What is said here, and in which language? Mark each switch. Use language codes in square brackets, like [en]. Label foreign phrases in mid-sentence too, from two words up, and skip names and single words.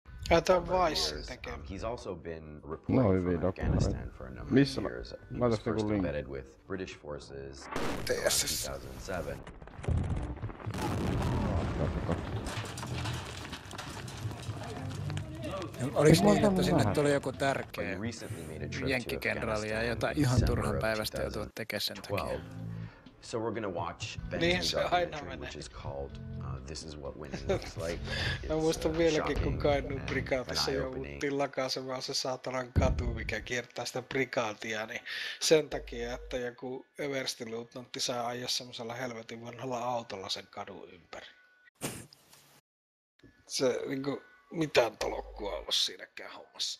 [fi] Tämä on Vicein tekemä. [en] He's also been [fi] No [en] reporting [fi] hyvin [en] from Afghanistan for a number of years. He was first embedded with British forces around 2007. [fi] Olis niin, että sinne tuli joku tärkeä jenkkikenraali ja jotain ihan turhan päivästä joutua tekemään sen takia? [en] So we're gonna watch [fi] Niin se aina [en] documentary, [fi] menee. [en] which is called This is what winning looks like. [fi] Mä muistan vieläkin, kun Kainuun prikaatissa jouduttiin lakaisemaan se saatanan katu, mikä kiertää sitä prikaatia, niin sen takia, että joku everstiluutnantti saa ajaa semmosella helvetin vanhalla autolla sen kadun ympäri. Se niinku mitään tolokkua ollut siinäkään hommassa.